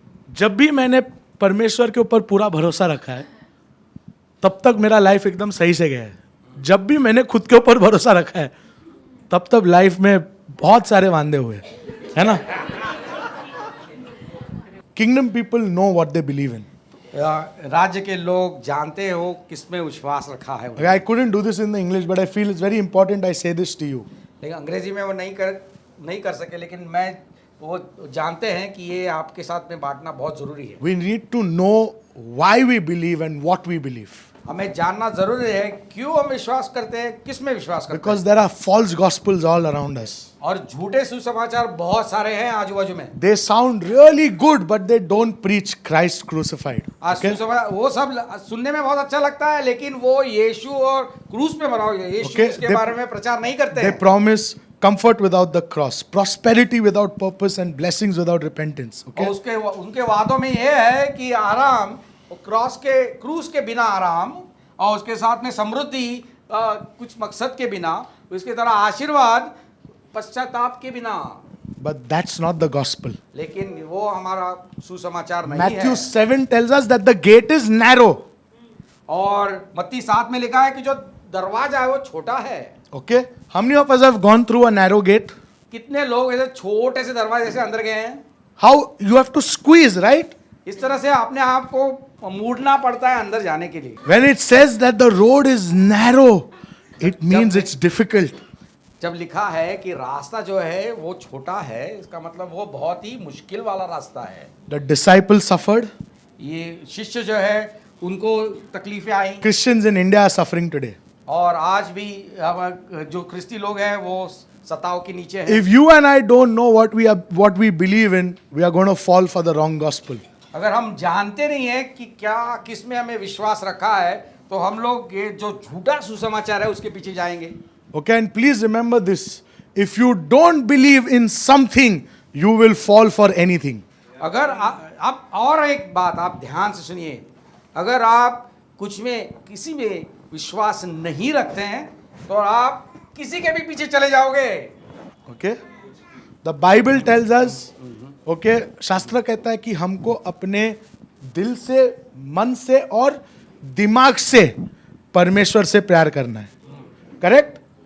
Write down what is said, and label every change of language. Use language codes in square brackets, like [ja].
[hi] जब भी मैंने परमेश्वर के ऊपर पूरा भरोसा रखा है तब तक मेरा लाइफ एकदम सही से गया है। जब भी मैंने खुद के ऊपर भरोसा रखा है तब लाइफ में बहुत सारे वांदे हुए, है ना। [en] Kingdom people know what they believe in. [hi] राज्य के लोग जानते हो किसमें विश्वास रखा है। [en] I couldn't do this in the English, but I feel it's very important I say this to you. [hi] लेकिन अंग्रेजी में वो नहीं कर सके, लेकिन मैं वो जानते हैं कि ये आपके साथ में बांटना बहुत जरूरी है। [en] We need to know why we believe and what we believe. [hi] हमें जानना जरूरी है क्यों हम विश्वास करते हैं, किस में विश्वास करते [en] Because there are false gospels all around us. [hi] हैं। और झूठे सुसमाचार बहुत सारे हैं आजू बाजू में। [en] They sound really good, but they don't preach Christ crucified. Okay? [hi] वो सब सुनने में बहुत अच्छा लगता है, लेकिन वो यीशु और क्रूस पे मरा हुआ यीशु [en] Okay, [hi] के बारे में प्रचार नहीं करते [en] They [hi] हैं। [en] promise comfort without the cross, prosperity without purpose, and blessings without repentance. [hi] और [en] Okay? [hi] उनके वादों में ये है कि आराम, क्रूस के बिना आराम, और उसके साथ में समृद्धि कुछ मकसद के बिना, उसके तरह आशीर्वाद पश्चाताप के बिना। [en] But that's not the gospel. [hi] लेकिन वो हमारा सुसमाचार नहीं [en] Matthew [hi] है। [en] 7 tells us that the gate is narrow. [hi] और मत्ती 7 में लिखा है कि जो दरवाजा है वो छोटा है। [en] Okay? How many of us have gone through a narrow gate? [hi] कितने लोग ऐसे छोटे से दरवाजे से अंदर गए हैं? [en] How you have to squeeze, right? [hi] इस तरह से अपने आप को मूडना पड़ता है अंदर जाने के लिए। [en] When it says that the road is narrow, it means it's difficult. [hi] जब लिखा है कि रास्ता जो है वो छोटा है, इसका मतलब वो बहुत ही मुश्किल वाला रास्ता है। [en] The disciples suffered. [hi] ये शिष्य जो है उनको तकलीफें आई। [en] Christians in India are suffering today. [hi] और आज भी जो ख्रिस्ती लोग हैं वो सताव के नीचे हैं। [en] If you and I don't know what we believe in, we are going to fall for the wrong gospel. [hi] अगर हम जानते नहीं है कि क्या किस में हमें विश्वास रखा है, तो हम लोग ये जो झूठा सुसमाचार है उसके पीछे जाएंगे। [en] Okay, and please remember this. If you don't believe in something, you will fall for anything. [hi] अगर आप और एक बात आप ध्यान से सुनिए, अगर आप कुछ में किसी में विश्वास नहीं रखते हैं तो आप किसी के भी पीछे चले जाओगे। [en] Okay? The Bible tells us, okay, [hi] शास्त्र कहता है कि हमको अपने दिल से, मन से और दिमाग से परमेश्वर से प्यार करना है। करेक्ट?